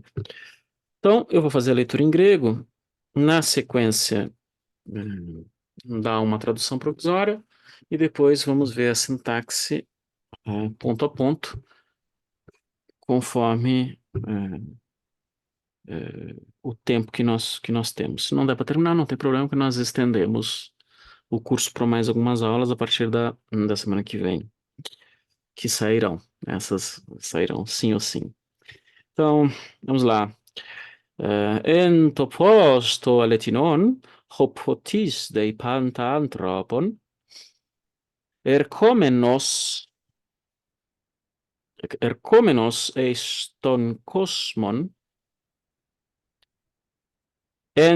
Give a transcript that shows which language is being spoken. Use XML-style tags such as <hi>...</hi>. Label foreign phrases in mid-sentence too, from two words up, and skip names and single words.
<pt>Então, eu vou fazer a leitura em grego. Na sequência, dar uma tradução provisória e depois vamos ver a sintaxe ponto a ponto, conforme o tempo que nós temos. Se não der para terminar, não tem problema, que nós estendemos o curso para mais algumas aulas a partir da semana que vem, que sairão. Essas sairão sim ou sim. Então, vamos lá.</pt> <el>Ἦν τὸ φῶς τὸ ἀληθινόν, ὃ φωτίζει πάντα ἄνθρωπον, ἐρχόμενον εἰς τὸν κόσμον, ἐν</el>